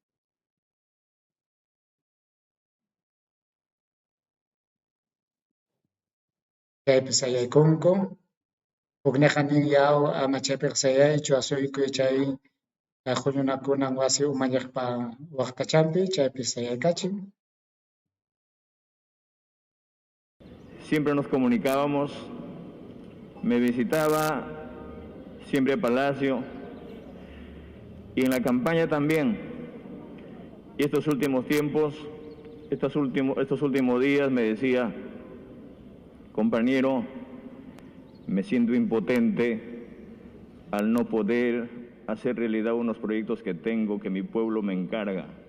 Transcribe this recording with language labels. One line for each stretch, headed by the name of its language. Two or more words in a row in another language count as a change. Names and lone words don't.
Quechua: chaypi sayaykunku hukniqa nin yaw ama chaypiqa sayaychu asuykuy chay huñunakunan wasi umalliqpa waqtachanpi chaypi sayaykachin.
Spanish: Siempre nos comunicábamos, me visitaba siempre a Palacio y en la campaña también. Y estos últimos tiempos, estos últimos días me decía, compañero, me siento impotente al no poder hacer realidad unos proyectos que tengo, que mi pueblo me encarga.